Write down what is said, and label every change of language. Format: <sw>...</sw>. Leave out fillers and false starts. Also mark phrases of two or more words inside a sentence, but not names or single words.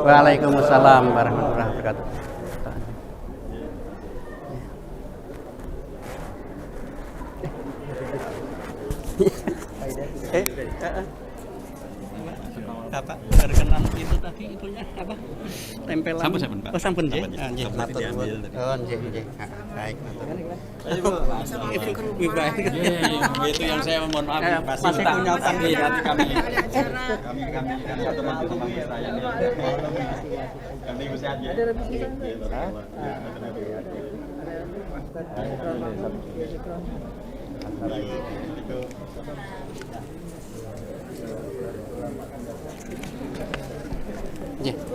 <ar>Waalaikumsalam warahmatullahi wabarakatuh.</ar> <id>Apa berkenan itu tadi itunya apa tempelan sampun Pak. Oh</id> <jv>sampun nggih. Nggih matur nuwun. Oh nggih.</jv> <id>Baik. Ibu baik. Itu yang saya mohon maaf masih punya utang di hati kami. Kami teman-teman saya ini. Kami Ibu sehat ya. Ya.</id>